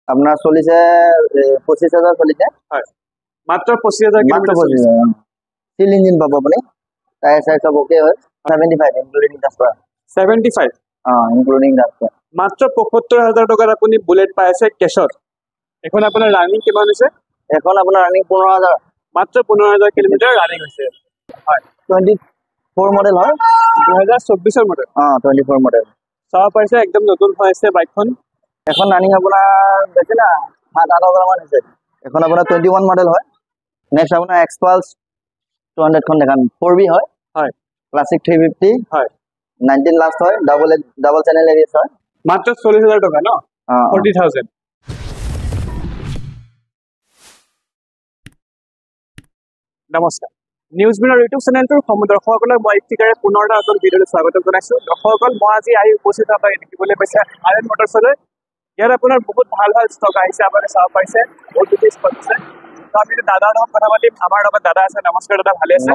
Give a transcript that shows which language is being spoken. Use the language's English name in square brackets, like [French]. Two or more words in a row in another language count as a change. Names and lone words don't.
[Assamese] আপনার চলিছে 25,000 চলিছে হয় মাত্র 25,000 মাত্র কিলোমিটার 25,000 সিল ইঞ্জিন পাব আপনি [English] tyre size [Assamese] সব ওকে হয় 75 [English] including transfer [Assamese] 75 [English] including transfer [Assamese] মাত্র 75,000 টাকার আপনি বুলেট পাই আছে কেশত এখন আপনার রানিং কিমান হৈছে এখন আপনার রানিং 15,000 মাত্র 15,000 কিলোমিটার রানিং হৈছে হয় 24 মডেল হয় 2024 এর মডেল 24 মডেল চাব পাইছে একদম নতুন হৈ আছে বাইকখন এখন রানিং আপনার বেশি না 7-8,000 মান আছে এখন আপনার 21 মডেল হয় নেক্সট আপনার এক্সপালস 200 খন দেখান 4B হয় হয় ক্লাসিক 350 হয় 19 লাস্ট হয় [English] double channel [Assamese] এবিএস হয় মাত্র 40,000 টাকা ন 40,000 নমস্কাৰ নিউজ বিনৰ ইউটিউব চেনেলটোৰ দৰ্শকসকলক মই ইতিকাৰে পুনৰ এটা নতুন ভিডিঅ'লৈ স্বাগতম জনাইছোঁ দৰ্শকসকল মই আজি আহি উপস্থিত আপোনাক দেখিবলৈ পাইছে আৰএন মটৰ্ছলৈ ইয়াত আপোনাৰ বহুত ভাল ভাল ষ্টক আহিছে আপোনালোকে চাব পাৰিছে বহুত বেছি ষ্টক আছে তো আমি দাদাৰ লগত কথা পাতিম আমাৰ লগত দাদা আছে নমস্কাৰ দাদা ভালে আছে